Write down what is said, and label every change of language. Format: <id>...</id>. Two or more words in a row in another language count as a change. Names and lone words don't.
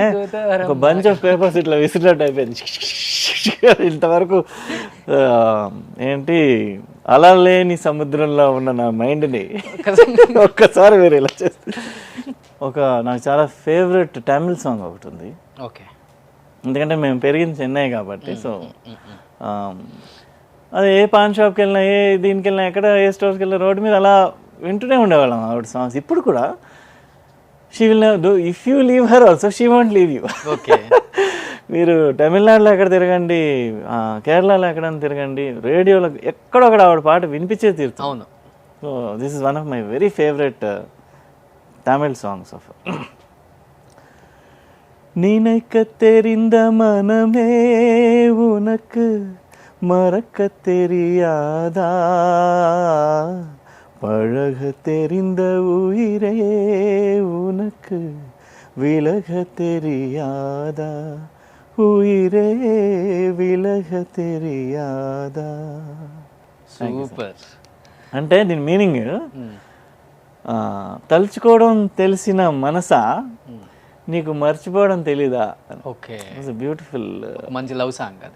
<te>ఒక</te> <en>bunch of papers</en> <te>ఇట్లా విసిరినట్టు అయిపోయింది. ఇంతవరకు ఏంటి అలా లేని సముద్రంలో ఉన్న నా మైండ్ని ఒక్కసారి మీరు ఇలా చేస్తే నాకు చాలా</te> <en>favorite Tamil song</en> <te>ఒకటి ఉంది. ఓకే. ఎందుకంటే మేము పెరిగింది చెన్నై కాబట్టి. సో అది ఏ పాన్ షాప్కి వెళ్ళినా, ఏ దీనికి వెళ్ళినా, ఎక్కడ ఏ స్టోర్కి వెళ్ళినా రోడ్డు మీద అలా వింటూనే ఉండేవాళ్ళం ఆవిడ సాంగ్స్. ఇప్పుడు కూడా</te> <en>She will do if you leave her also she won't leave you.</en> <te>ఓకే. మీరు తమిళనాడులో ఎక్కడ తిరగండి, కేరళలో ఎక్కడైనా తిరగండి, రేడియోలో ఎక్కడొక్కడ ఆవిడ పాట వినిపించే తీరుతుంది. అవును.</te> <en>So this is one of my very favorite Tamil songs of.</en> <ta>நினைக்க தெரிந்த மனமே உனக்கு மறக்க தெரியாதா, பழக தெரிந்த உயிரே உனக்கு விலக தெரியாதா, உயிரே విలగ தெரியாదా.</ta> <te>సూపర్. అంటే దీని మీనింగ్ తలుచుకోవడం తెలిసిన మనసా నీకు మర్చిపోవడం తెలీదా. ఓకే. బ్యూటిఫుల్ మంచి</te> <en>love song</en> <te>అది.</te>